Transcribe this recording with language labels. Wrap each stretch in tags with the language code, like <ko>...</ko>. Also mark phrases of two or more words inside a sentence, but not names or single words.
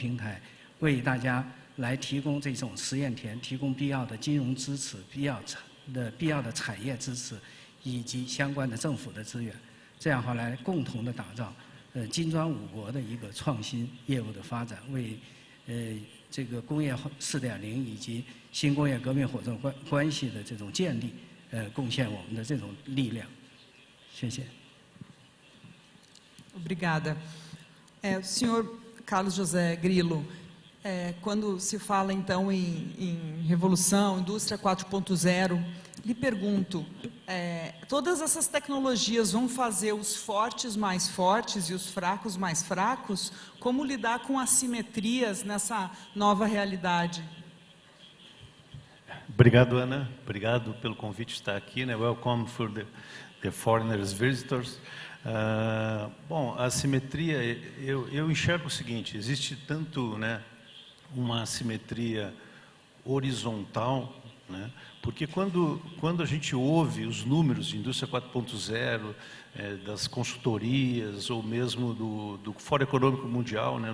<zh>平台，为大家来提供这种实验田，提供必要的金融支持、必要的产业支持，以及相关的政府的资源，这样的话来共同的打造金砖5国的一个创新业务的发展，为这个工业4.0以及新工业革命伙伴关系的这种建立，贡献我们的这种力量。谢谢。</zh> <pt>Obrigada. Senhor Carlos José Grilo, quando se fala então em revolução, indústria 4.0, lhe pergunto, todas essas tecnologias vão fazer os fortes mais fortes e os fracos mais fracos? Como lidar com assimetrias nessa nova realidade? Obrigado, Ana. Obrigado pelo convite de estar aqui, né?</pt> <en>Welcome for the foreigners visitors.</en> <pt>Bom, a assimetria, eu enxergo o seguinte: existe tanto, né, uma assimetria horizontal, né? Porque quando a gente ouve os números de indústria 4.0, das consultorias ou mesmo do Fórum Econômico Mundial, né?</pt>